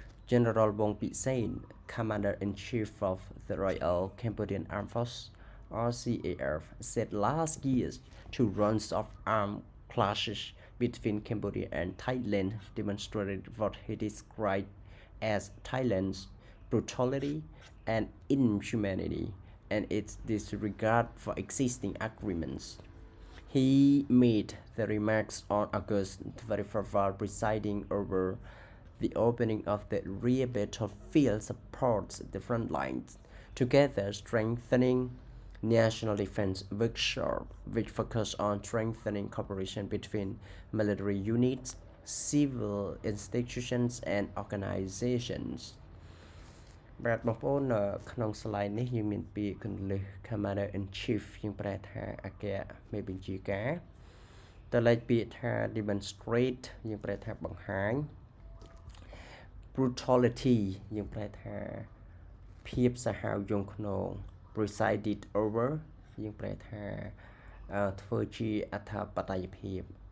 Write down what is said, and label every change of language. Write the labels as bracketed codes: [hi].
[en] General Wong Pisane, Commander-in-Chief of the Royal Cambodian Armed Force (RCAF), said last year two rounds of armed clashes between Cambodia and Thailand demonstrated what he described as Thailand's brutality and inhumanity and its disregard for existing agreements. He made the remarks on August 24 while presiding over the opening of the rear battlefield supports the front lines, together strengthening national defense workshop, which focus on strengthening cooperation between military units, civil institutions, and organizations. [km] បាទបងប្អូនក្នុង slide នេះយើងមានពាក្យគន្លឹះ Commander in Chief យើងប្រែថាអគ្គមេបញ្ជាការតលេខពាក្យថា demonstrate យើងប្រែថាបង្ហាញ brutality យើងប្រែថាភាពសាហាវយង់ឃ្នង presided over យើងប្រែថាធ្វើជាអធិបតេយ្យភាព